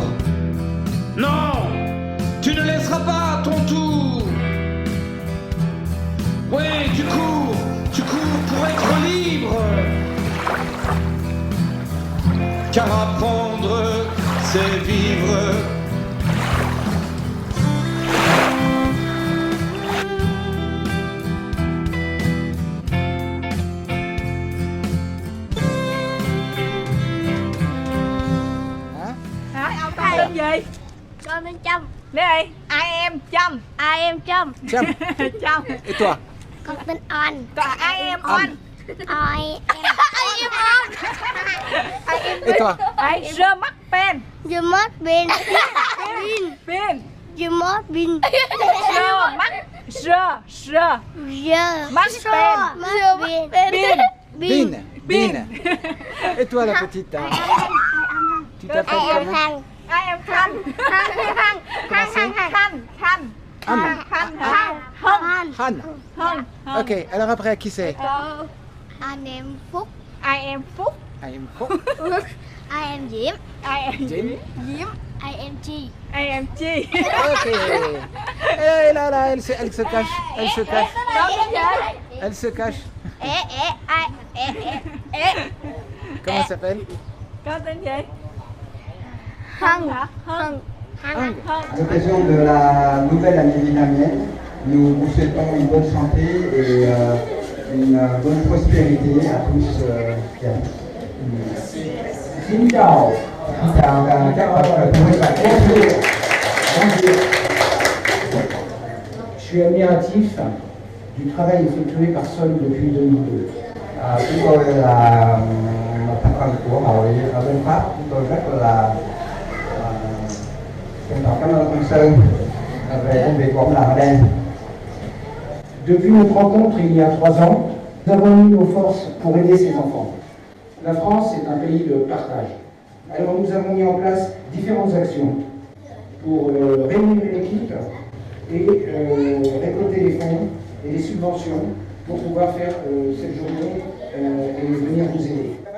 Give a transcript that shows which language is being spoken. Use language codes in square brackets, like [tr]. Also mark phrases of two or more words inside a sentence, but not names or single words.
[fr] Non, tu ne laisseras pas ton tour. Oui, tu cours pour être libre. Car apprendre c'est vivre. [vi] Tên gì? Con tên Trâm. Đây, [en] I am Trâm. I am Trâm. Trâm. Trâm. [fr] Et toi? [vi] Con tên On. [en] I am On. I am On. [fr] Et toi? Je mắc pen. Je mất pin. Pin. Je mất pin. Je mắc. Je mắc pen. Pin. Bin. Et toi la petite? Hein? Tu t'appelles comment? [en] I am Khanh. Khanh. [fr] Ok, alors après qui c'est? [vi] Anh em Phúc. [en] I am Phúc. I am Phúc. I am Diễm. I am Diễm. I am Chi. I am Chi. [fr] Ok. Et là, elle se cache. Elle se cache. Elle se cache. Comment elle s'appelle? [vi] Con tên gì? Hân. Hân. Hân. [fr] À l'occasion de la nouvelle année vietnamienne, nous vous souhaitons une bonne santé et une bonne prospérité à tous et à tous. [vi] Xin chào. Xin chào các phụ huynh bạn. [fr] Je suis admiratif du travail effectué par Sol depuis 2002. [vi] Chúng tôi là một thành phần của hội ở bên Pháp. Chúng tôi rất là trân trọng cảm ơn ông Sơn về công việc của ông làm ở đây. [fr] Depuis notre rencontre il y a 3 ans, nous avons mis nos forces pour aider ces enfants. La France est un pays de partage. Alors nous avons mis en place différentes actions pour réunir une équipe et récolter les fonds et les subventions pour pouvoir faire cette journée et venir vous aider.